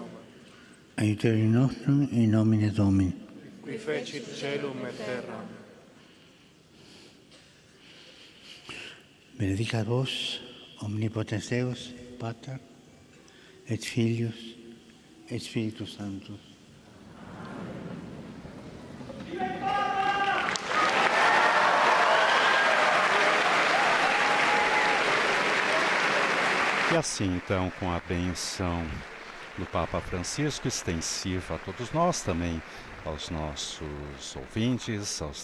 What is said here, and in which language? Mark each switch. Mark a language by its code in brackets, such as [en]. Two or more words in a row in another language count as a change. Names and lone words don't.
[la] aiuterium nostrum in nomine Domini. qui fecit caelum et terram. Benedicat vos, omnipotens Deus, Pater, et Filius, et Spiritus Sanctus. [pt] E assim então, com a bênção do Papa Francisco, extensiva a todos nós, também aos nossos ouvintes, aos